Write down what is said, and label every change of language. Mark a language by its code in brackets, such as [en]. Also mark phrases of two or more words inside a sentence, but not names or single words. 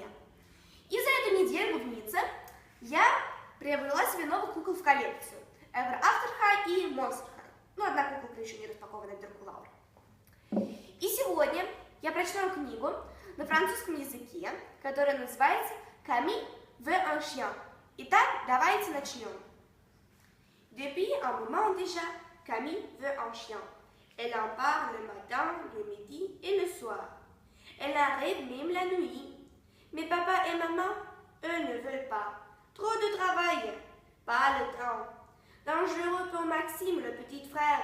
[ru] И за эту неделю в Ницце я приобрела себе новых кукол в коллекцию. Ever After High и Monster High. Ну, одна куколка еще не распакована, Дракулаура. И сегодня я прочитаю книгу на французском языке, которая называется «Camille veut un chien». Итак, давайте начнем. [fr] Depuis un moment déjà, Camille veut un chien. Elle en parle le matin, le midi et le soir. Elle en rêve même la nuit. Mais papa et maman, eux ne veulent pas. Trop de travail, pas le temps. Dangereux pour Maxime, le petit frère.